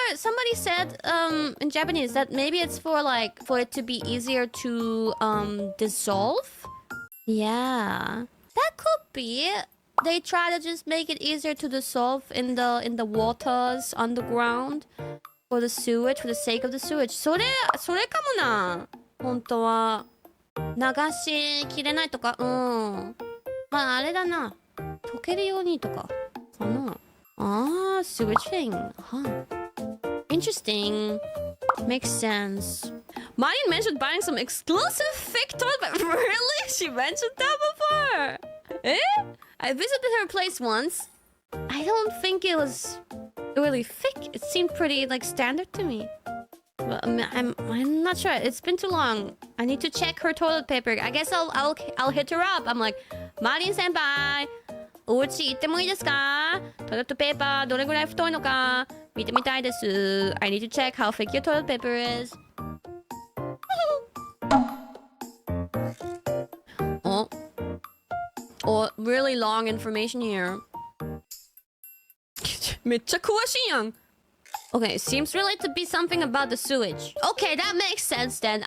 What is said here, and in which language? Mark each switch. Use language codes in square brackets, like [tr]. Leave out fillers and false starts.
[en] Somebody said in Japanese that maybe it's for like for it to be easier to dissolve. Yeah, that could be. They try to just make it easier to dissolve in the waters underground for the sewage, for the sake of the sewage. [ja] それかもな。本当は流しきれないとか、まああれだな。溶けるようにとかかな。 [en] sewage thing. Huh. Interesting. Makes sense. Marian mentioned buying some exclusive thick toilet paper. Really? She mentioned that before. I visited her place once. I don't think it was really thick. It seemed pretty like standard to me. But I'm not sure. It's been too long. I need to check her toilet paper. I guess I'll hit her up. I'm like, Marian senpai, [ja] お家行ってもいいですか？トイレットペーパーどれぐらい太いのか見てみたいです。 [en] I need to check how thick your toilet paper is. Oh, really long information here. [ja] めっちゃ詳しいやん。 [en] Okay, seems really to be something about the sewage. Okay, that makes sense then.